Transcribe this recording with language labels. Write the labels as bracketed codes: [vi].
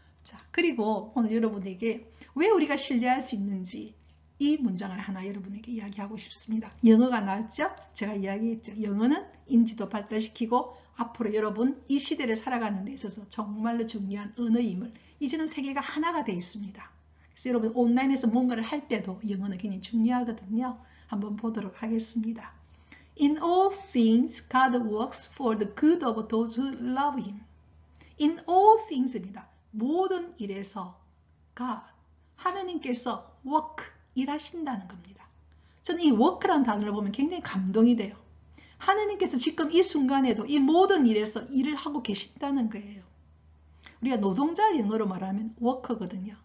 [ko] 자, 그리고 오늘 여러분에게 왜 우리가 신뢰할 수 있는지 이 문장을 하나 여러분에게 이야기하고 싶습니다. 영어가 나왔죠? 제가 이야기했죠. 영어는 인지도 발달시키고 앞으로 여러분 이 시대를 살아가는 데 있어서 정말로 중요한 언어임을 이제는 세계가 하나가 되어 있습니다. 그래서 여러분 온라인에서 뭔가를 할 때도 영어는 굉장히 중요하거든요. 한번 보도록 하겠습니다. [en] In all things, God works for the good of those who love Him. In all things입니다. [ko] 모든 일에서 God, 하느님께서 work, 일하신다는 겁니다. 저는 이 work라는 단어를 보면 굉장히 감동이 돼요. 하느님께서 지금 이 순간에도 이 모든 일에서 일을 하고 계신다는 거예요. 우리가 노동자를 영어로 말하면 worker거든요.